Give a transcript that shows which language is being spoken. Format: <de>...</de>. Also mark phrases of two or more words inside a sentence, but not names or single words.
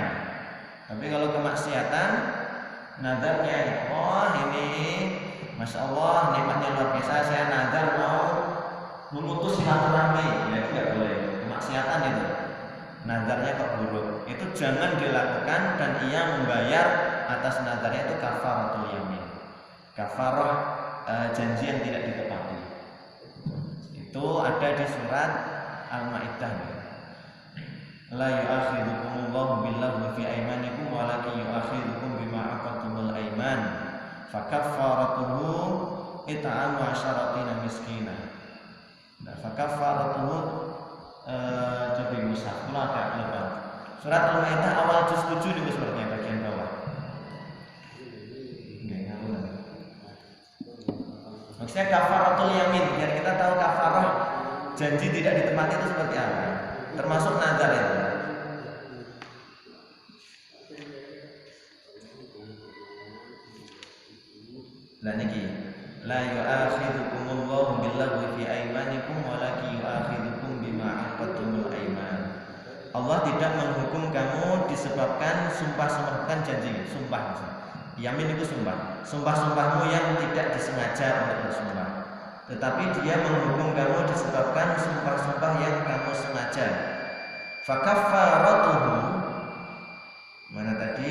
<id>Tapi kalau kemaksiatan, nazarnya, oh ini</id> <ar>ما شاء الله</ar> <id>nikmatnya luar biasa, saya nazar mau memutus silaturahmi, ya itu tidak boleh. Kemaksiatan itu, nazarnya kok buruk, itu jangan dilakukan, dan ia membayar atas nazarnya itu</id> <ar>كفارة اليمين,</ar> <id>kafarah janji yang tidak ditepati. Itu ada di surat Al-Maidah.</id> <ar>لا يؤاخذكم الله باللغو في أيمانكم ولكن يؤاخذكم بما عقدتم الأيمان. فكفارته إطعام عشرة مساكين.</ar> <id>Nah, fakaffaratuhu coba musaf, kalau agak lebar. Surat Al-Maidah awal juz 7 itu sepertinya bagian bawah. Maksudnya</id> <ar>كفارة اليمين,</ar> <id>biar kita tahu kafarah janji tidak ditepati itu seperti apa. Termasuk nazar itu.</id> <jv>Lah niki,</jv> <ar>لا يؤاخذكم الله باللغو في أيمانكم ولكن يؤاخذكم بما عقدتم الأيمان.</ar> <id>Allah tidak menghukum kamu disebabkan sumpah-sumpahkan janji, sumpah. Yamin itu sumpah. Sumpah-sumpahmu yang tidak disengaja untuk bersumpah. Tetapi dia menghukum kamu disebabkan sumpah-sumpah yang kamu sengaja. Fakaffaratuhu, mana tadi?</id>